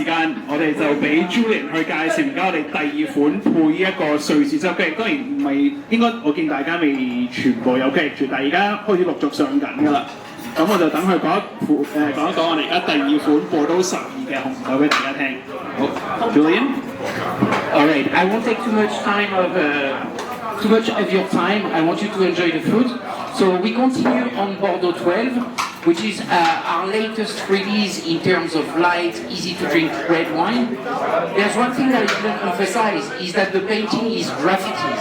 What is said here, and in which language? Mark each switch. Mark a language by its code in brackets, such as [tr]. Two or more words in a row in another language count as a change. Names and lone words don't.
[yue] 間，我哋就俾 Julian 去介紹而家我哋第二款配呢一個瑞士汁雞。當然唔係應該，我見大家未全部有 get 住，但係而家開始陸續上緊㗎啦。咁我就等佢講一講我哋而家第二款Bordeaux 12嘅紅酒俾大家聽。好 ，Julian。 [en] All right, I won't take too much of your time. I want you to enjoy the food. So we continue on Bordeaux 12, which is our latest release in terms of light, easy to drink red wine. There's one thing that I didn't emphasize is that the painting is graffitis.